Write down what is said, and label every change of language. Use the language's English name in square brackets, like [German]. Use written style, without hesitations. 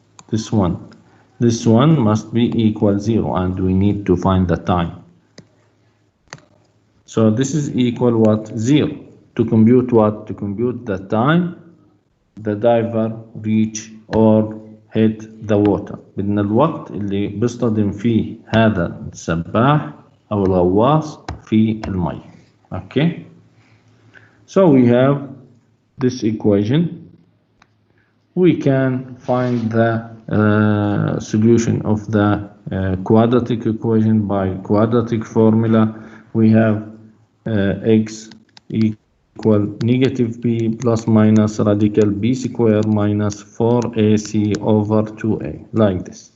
[English] This one must be equal 0, and we need to find the time. So this is equal what? 0. To compute what? To compute the time the diver reach or hit the water. [Arabic] بدنا الوقت اللي بيصطدم فيه هذا السباح أو الغواص في المي. [English] Okay. So we have this equation. We can find the solution of the quadratic equation by quadratic formula. We have x equal negative b plus minus radical b square minus 4ac over 2a, like this.